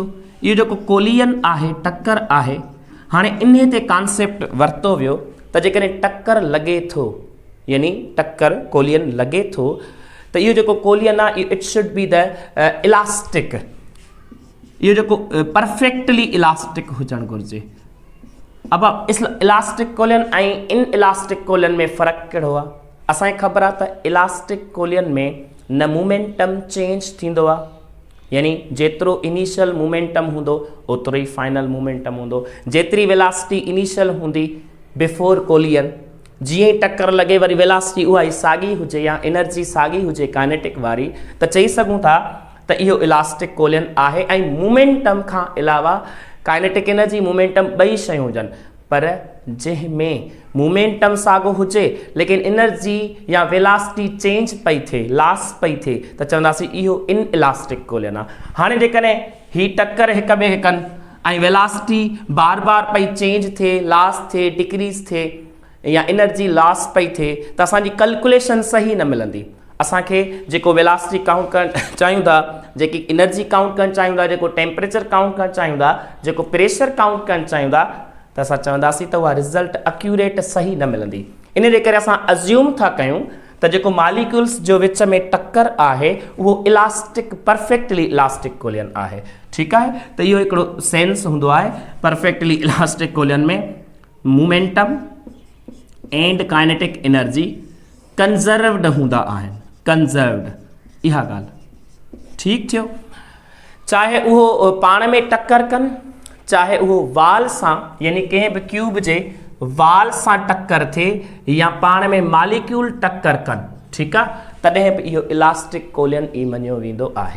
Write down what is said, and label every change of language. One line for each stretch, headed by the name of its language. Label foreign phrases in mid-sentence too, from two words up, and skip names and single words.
Sindhi: इहो जेको कोलियन आहे, टक्कर आहे, हाणे इन ते कॉन्सेप्ट वरितो वियो त जेकॾहिं टक्कर लॻे थो, यानी टक्कर कोलियन लॻे थो, त इहो जेको कोलियन आहे
English: it should be the elastic,
Sindhi: इहो जेको
English: perfectly elastic
Sindhi: हुजणु घुरिजे। अब
English: elastic collision
Sindhi: ऐं
English: inelastic collision
Sindhi: में फ़र्क़ु कहिड़ो आहे? असांखे ख़बर आहे त
English: elastic collision
Sindhi: में न
English: momentum change
Sindhi: थींदो आहे, यानी जेतिरो
English: initial momentum
Sindhi: हूंदो ओतिरो ई
English: final momentum
Sindhi: हूंदो। जेतिरी
English: velocity initial
Sindhi: हूंदी
English: before collision,
Sindhi: जीअं ई टक्कर लॻे वरी वेलासिटी उहा ई साॻी हुजे या एनर्जी साॻी हुजे काइनेटिक वारी, त चई सघूं था त इहो
English: elastic collision
Sindhi: आहे। ऐं मोमेंटम खां अलावा
English: kinetic energy,
Sindhi: मोमेंटम ॿई शयूं हुजनि, पर जंहिंमें मोमेंटम साॻियो हुजे लेकिन एनर्जी या वेलासिटी चेंज पई थिए, लॉस पई थिए, त चवंदासीं इहो
English: inelastic collision
Sindhi: आहे। हाणे जेकॾहिं ही टक्कर हिक ॿिए खे कनि ऐं वेलासिटी बार बार पई चेंज थिए, लॉस थिए, डिक्रीज़ थिए या एनर्जी लॉस पई थिए, त असांजी कैलकुलेशन सही न मिलंदी। असांखे जेको
English: velocity count
Sindhi: करणु चाहियूं था, जेकी
English: energy count
Sindhi: करणु चाहियूं था, जेको
English: temperature count
Sindhi: करणु चाहियूं था, जेको
English: pressure count
Sindhi: करणु चाहियूं था, त असां चवंदासीं त उहा
English: result accurate
Sindhi: सही न मिलंदी। इन जे करे असां अज्यूम था कयूं त जेको मालिक्यूल्स जो विच में टक्कर आहे उहो
English: elastic, perfectly elastic collision
Sindhi: आहे। ठीकु आहे, त इहो हिकिड़ो सेंस हूंदो आहे।
English: perfectly elastic collision
Sindhi: में
English: momentum and kinetic energy conserved
Sindhi: हूंदा आहिनि, कंज़र्व्ड, इहा ॻाल्हि ठीकु थियो। चाहे उहो पाण में टक्कर कनि, चाहे उहो वाल सां यानी कंहिं बि क्यूब जे वाल सां टक्कर थिए या पाण में मालिक्यूल टक्कर कनि, ठीकु आहे, तॾहिं बि इहो
English: elastic collision
Sindhi: ई मञियो वेंदो आहे।